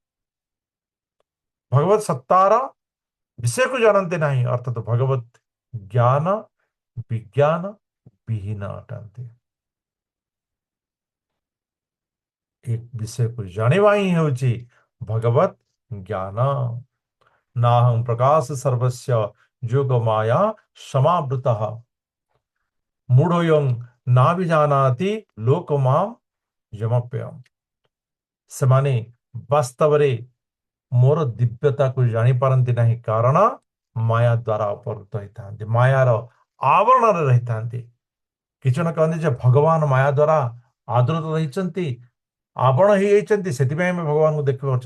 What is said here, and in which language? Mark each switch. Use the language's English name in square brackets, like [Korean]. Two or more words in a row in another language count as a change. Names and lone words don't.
[Odia] ଭଗବତ ସତ୍ତାର ବିଷୟକୁ ଜାଣନ୍ତି ନାହିଁ, ଅର୍ଥାତ୍ ଭଗବତ ଜ୍ଞାନ ବିଜ୍ଞାନ ବିହୀନ ଅଟନ୍ତି। ଏ ବିଷୟକୁ ଜାଣିବା ହିଁ ହେଉଛି ଭଗବତ ଜ୍ଞାନ। [Sanskrit] नाहं प्रकाश सर्वस्य जोग माया समावृतः मूढ़ोऽयं नाभिजानाति लोकमाम यमप्ययम्। [Odia] ସେମାନେ ବାସ୍ତବରେ ମୋର ଦିବ୍ୟତାକୁ ଜାଣିପାରନ୍ତି ନାହିଁ, କାରଣ ମାୟା ଦ୍ୱାରା ଅପହୃତ ହୋଇଥାନ୍ତି, ମାୟାର ଆବରଣରେ ରହିଥାନ୍ତି। କିଛି ଜଣ କହନ୍ତି ଯେ ଭଗବାନ ମାୟା ଦ୍ୱାରା ଆଦୃତ ରହିଛନ୍ତି, ଆବରଣ ହେଇଯାଇଛନ୍ତି, ସେଥିପାଇଁ ଆମେ ଭଗବାନଙ୍କୁ ଦେଖିପାରୁଛୁ।